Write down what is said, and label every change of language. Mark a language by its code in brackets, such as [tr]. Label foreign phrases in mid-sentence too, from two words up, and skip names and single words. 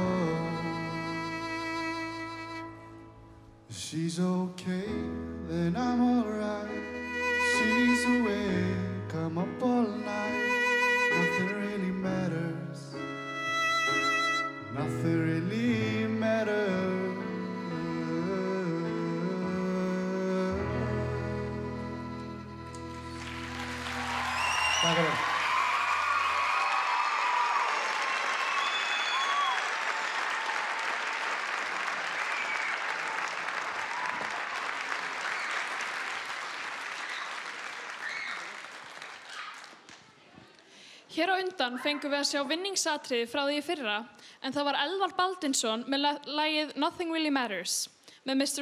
[en] She's okay, then I'm alright. She's awake, I'm up all night. Nothing really matters. Nothing really matters. [sv] Tack för det. [is] Hér á undan fengum við að sjá vinningsatriði frá því í fyrra, en það var Elvar Baldinsson með lagið Nothing Really Matters með Mr.